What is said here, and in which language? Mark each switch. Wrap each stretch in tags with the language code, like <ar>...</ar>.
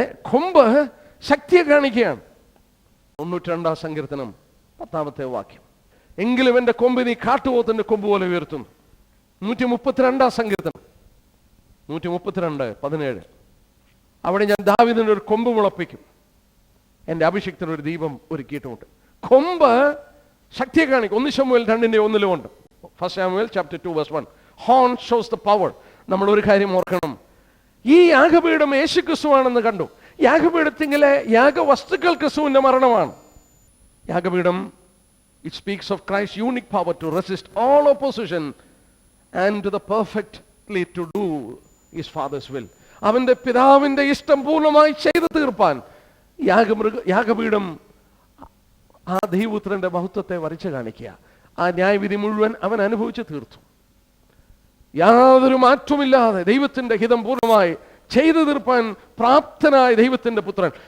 <ml>കൊമ്പ് ശക്തിയെ കാണിക്കുകയാണ്. 92-ാം സങ്കീർത്തനം 10-ാമത്തെ വാക്യം. എങ്കിലും എൻ്റെ കൊമ്പ് നീ കാട്ടുപോത്തിന്റെ കൊമ്പ് പോലെ ഉയർത്തുന്നു. 132 സങ്കീർത്തനം 132:17. അവിടെ ഞാൻ ദാവീദിന് ഒരു കൊമ്പ് മുളപ്പിക്കും, എൻ്റെ അഭിഷിക്തന് ഒരു ദീപം ഒരുക്കിയിട്ടുമുണ്ട്. കൊമ്പ് ശക്തിയെ കാണിക്കും.</ml> <en>1 ശമൂവേൽ 2:1 1 Samuel chapter 2:1. Horn shows the power.</en> <ml>നമ്മൾ ഒരു കാര്യം ഓർക്കണം, ഈ യാഗപീഠം യേശു ക്രിസ്തുവാണെന്ന് കണ്ടു. യാഗപീഠത്തിലെ യാഗവസ്തുക്കൾ ക്രിസ്തുവിന്റെ മരണമാണ്.</ml> <en>യാഗപീഠം, it speaks of Christ's unique power to resist all opposition and to the perfectly to do his father's will.</en> <ml>അവന്റെ പിതാവിന്റെ ഇഷ്ടം പൂർണ്ണമായി ചെയ്തു തീർപ്പാൻ യാഗപീഠം ആ ദൈവപുത്രന്റെ മഹത്വത്തെ വരച്ചു കാണിക്കുക. ആ ന്യായവിധി മുഴുവൻ അവൻ അനുഭവിച്ചു തീർത്തു. യാതൊരു മാറ്റമില്ലാതെ ദൈവത്തിന്റെ ഹിതം പൂർണ്ണമായി ചെയ്തു തീർപ്പാൻ പ്രാപ്തനായ ദൈവത്തിന്റെ പുത്രൻ.</ml>